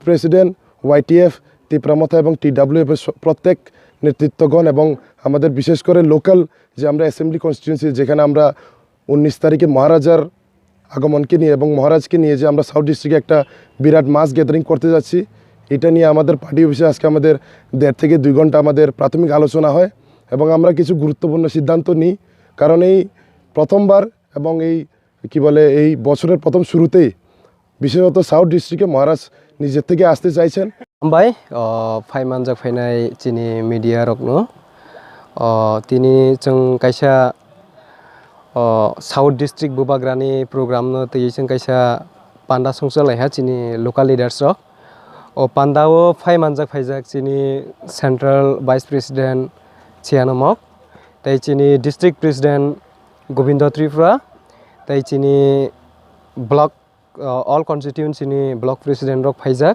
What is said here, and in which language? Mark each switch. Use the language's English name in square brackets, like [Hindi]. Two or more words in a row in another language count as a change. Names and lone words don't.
[Bangla] প্রেসিডেন্ট, ওয়াইটিএফ, তিপ্রা মথা এবং টিডাব্লিউএফ এর প্রত্যেক নেতৃত্বগণ এবং আমাদের বিশেষ করে লোকাল যে আমরা [English] assembly constituency [Bangla] যেখানে আমরা 19 তারিখে মহারাজার আগমনকে নিয়ে এবং মহারাজকে নিয়ে যে আমরা সাউথ ডিস্ট্রিক্টে একটা বিরাট [English] mass gathering [Bangla] করতে যাচ্ছি, এটা নিয়ে আমাদের [English] party office [Bangla] আজকে আমাদের 1.5 থেকে 2 ঘন্টা আমাদের প্রাথমিক আলোচনা হয় এবং আমরা কিছু গুরুত্বপূর্ণ সিদ্ধান্ত নিই। কারণ এই প্রথমবার এবং এই বছরের প্রথম শুরুতেই বিশেষত সাউথ ডিস্ট্রিক্টে মহারাজ নিজের থেকে আসতে চাইছেন। [Kok Borok] Hambai, phai manjak phainai Chini media rokno, tini chung kaisa South District Bubagra ni program no tei chung kaisa panda songsalai ha Chini [English] local leaders [Kok Borok] rok, pandao phai manjak phaijak Chini [English] Central Vice President [Kok Borok] Chianomok, tei Chini [English] District President [Kok Borok] Govindo Tripura, tei Chini block [English] all constituency [Kok Borok] ni block president rok phaijak.